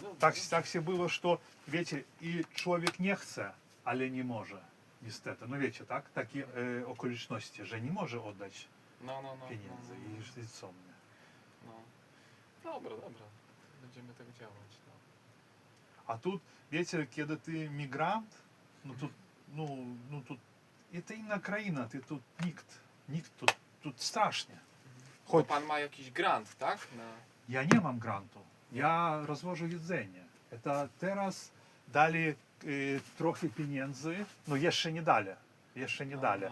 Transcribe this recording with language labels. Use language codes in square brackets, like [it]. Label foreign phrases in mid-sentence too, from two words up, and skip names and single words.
[pl] Tak się było, że wiecie, i człowiek nie chce, ale nie może. Niestety, no wiecie, tak? Takie okoliczności, że nie może oddać No. pieniędzy i co mnie. No. Dobra. Będziemy tak działać. No. [ru] А тут, [pl] wiecie, kiedy ty migrant, no тут, это inna kraina, ty тут nikt тут strasznie. Bo pan ma jakiś grant, tak? Ja nie mam grantu, ja rozwożę jedzenie. Это teraz dali trochę pieniędzy, no jeszcze nie dali, Aha.